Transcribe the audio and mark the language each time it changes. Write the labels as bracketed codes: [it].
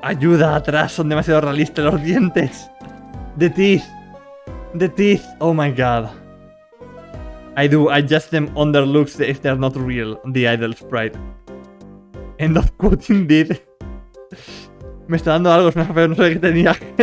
[es] Ayuda, atrás son demasiado realistas los dientes. [en] The teeth. Oh my god. I adjust them on their looks if they're not real. The idol sprite. End of quote indeed. [es] Me está dando algo, pero no sé qué tenía.